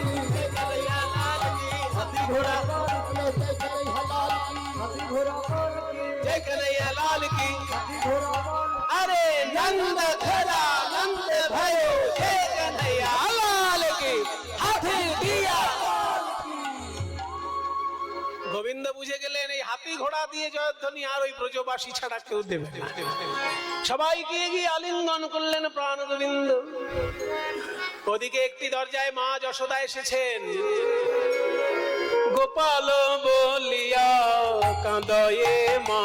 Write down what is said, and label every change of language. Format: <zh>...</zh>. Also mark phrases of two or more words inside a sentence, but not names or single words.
<hi>जय कन्हैया लाल की। हाथी घोड़ा, जय कन्हैया लाल की, हाथी घोड़ा लाल की, जय कन्हैया लाल की। हाथी घोड़ा लाल की। अरे नंद घोड़ा नंद भयो, जय कन्हैया लाल की। हाथी दिया।</hi> <bn>গোবিন্দ বুঝে গেলেন এই হাতি ঘোড়া দিয়ে জয়ধ্বনি আর ওই ব্রজবাসী ছাড়া কেউ দেবে না। সবাইকে গিয়ে আলিঙ্গন করলেন প্রাণ গোবিন্দ। ওদিকে একটি দরজায় মা যশোদা এসেছেন। গোপাল বলিয়া কাঁদয়ে মা,</bn>